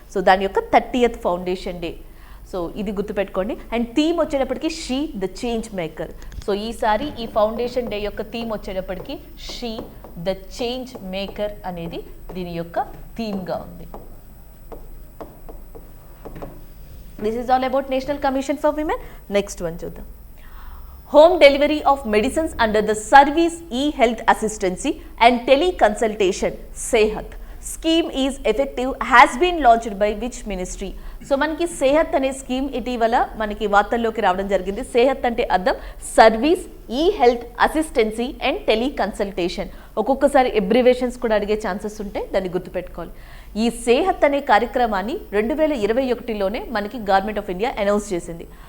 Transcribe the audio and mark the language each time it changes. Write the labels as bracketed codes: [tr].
[te] So దాని యొక్క 30th foundation day. So ఇది గుర్తుపెట్టుకోండి. అండ్ థీమ్ వచ్చేటప్పటికి she the change maker. So ఈసారి ఈ ఫౌండేషన్ డే యొక్క థీమ్ వచ్చేటప్పటికి షీ ద చేంజ్ మేకర్ అనేది దీని యొక్క థీమ్గా ఉంది. [en] This is all about National Commission for Women. Next one [te] చూద్దాం. [en] Home delivery of medicines under the Service e-Health Assistancy and Teleconsultation Sehat scheme is effective has been launched by which ministry? [te] So మనకి సేహత్ అనే scheme ఇటీవల మనకి వార్తల్లోకి రావడం జరిగింది. సేహత్ అంటే అర్థం సర్వీస్ ఈ హెల్త్ అసిస్టెన్సీ అండ్ టెలికన్సల్టేషన్. ఒక్కొక్కసారి ఎబ్రివేషన్స్ కూడా అడిగే ఛాన్సెస్ ఉంటే దాన్ని గుర్తుపెట్టుకోవాలి. ఈ సేహత్ అనే కార్యక్రమాన్ని 2021లోనే మనకి గవర్నమెంట్ ఆఫ్ ఇండియా అనౌన్స్ చేసింది.